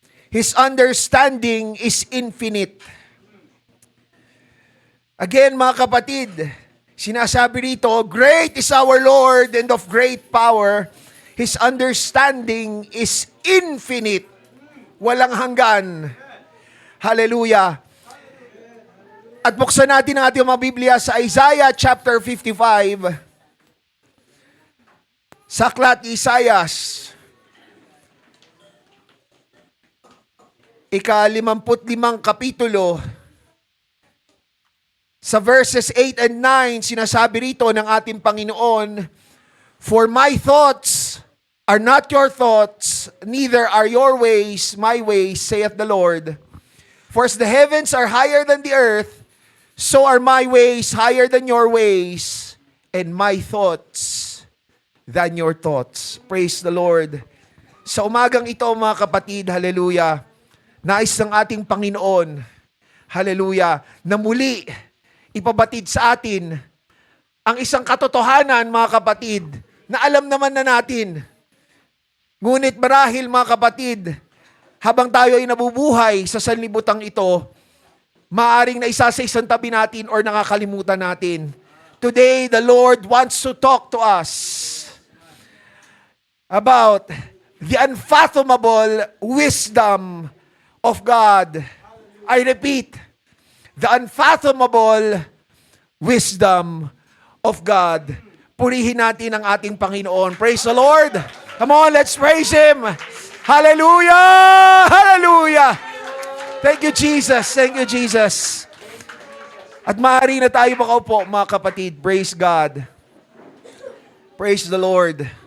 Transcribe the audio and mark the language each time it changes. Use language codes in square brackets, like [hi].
[en] His understanding is infinite." Again, [tl] mga kapatid, sinasabi rito, [en] great is our Lord, and of great power. His understanding is infinite. [tl] Walang hanggan. Hallelujah. At buksan natin ang ating mga Biblia sa Isaiah chapter 55. Sa aklat ni Isaias, ika-55 kapitulo, sa verses 8 and 9, sinasabi rito ng ating Panginoon, [en] "For my thoughts are not your thoughts, neither are your ways my ways, saith the Lord. For as the heavens are higher than the earth, so are my ways higher than your ways, and my thoughts than your thoughts." Praise the Lord. [tl] Sa umagang ito, mga kapatid, hallelujah, nais ng ating Panginoon, hallelujah, na muli ipabatid sa atin ang isang katotohanan, mga kapatid, na alam naman na natin. Ngunit marahil, mga kapatid, habang tayo ay nabubuhay sa sanlibutan ito, maaring na isa sa isang tabi natin or nakakalimutan natin. [en] Today, the Lord wants to talk to us about the unfathomable wisdom of God. I repeat, the unfathomable wisdom of God. [tl] Purihin natin ang ating Panginoon. [en] Praise the Lord. Come on, let's praise Him. Hallelujah! Hallelujah! Thank you, Jesus. Thank you, Jesus. [tl] At maaari na tayo makaupo, mga kapatid. [en] Praise God. Praise the Lord.